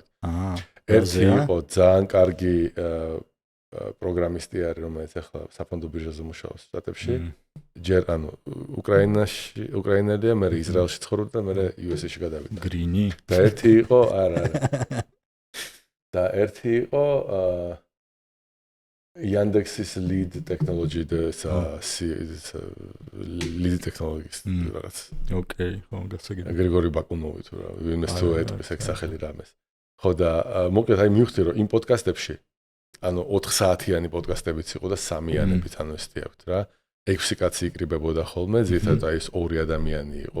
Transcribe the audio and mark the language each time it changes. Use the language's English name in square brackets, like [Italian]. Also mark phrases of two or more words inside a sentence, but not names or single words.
[Georgian] ერთი იყო ძალიან კარგი პროგრამისტი არის, რომელიც ახლა საფონდო ბირჟაზე მუშაობს შტატებში. ჯერ ანუ უკრაინელია, მე ისრაელში ცხოვრობდა და მე US-ში გადავიდა. გრინი. და ერთი იყო, არა. და ერთი იყო Yandex-ის [English] lead technology [Georgian] და [English] lead technologies [Georgian] რაღაც. ოკეი, ხო, გასაგებია. გრიგორი ბაკუნოვი თუ რა, ვინმეს თუ ეტყვის ეგ სახელი რამეს. ხო და მოკლედ აი მივხვდი რომ იმ პოდკასტებში ანუ 4 საათიანი პოდკასტებიც იყო და 3-იანებით ანუ ესეთი რა. 6 კაცი იკრიბებოდა ხოლმე, ზირთად აი ეს 2 ადამიანი იყო.